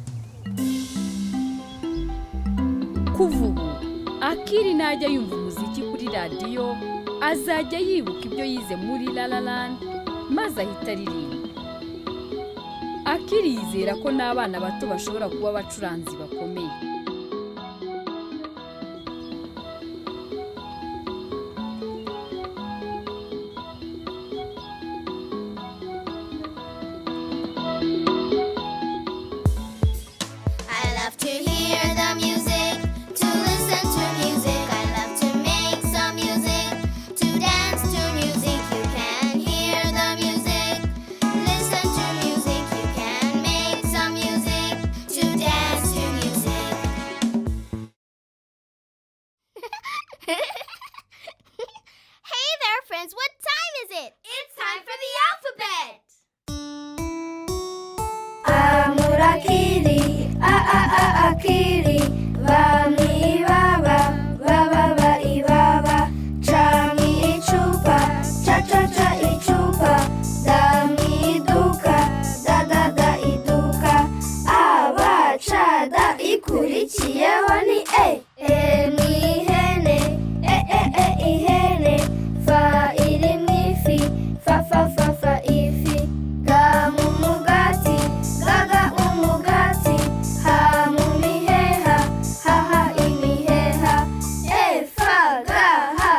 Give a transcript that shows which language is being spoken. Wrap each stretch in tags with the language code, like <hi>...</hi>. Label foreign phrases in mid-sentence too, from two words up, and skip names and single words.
<rw>Kuva ubu Akili najya yumva umuziki kuri radiyo azajya yibuka ibyo yize muri Lala Land maze ahita aririmba. Akili yizera ko n'abana bato bashobora kuba abacuranzi bakomeye.</rw> <en>I love to hear the music, to listen to music. I love to make some music, to dance to music. You can hear the music, listen to music. You can make some music, to dance to music. Hey there, friends. What time is it? It's time for the alphabet.</en> <rw>Amurakili, akili, vami baba, baba ibaba, chami ichupa, cha ichupa, dami iduka, da iduka, abacada ikurikiyeho ni ni ihene, ihene, fa iri mu ifi, fa ifi, ga mu mugati, ga umugati, ha mu miheha, ha imiheha, fa ga</rw>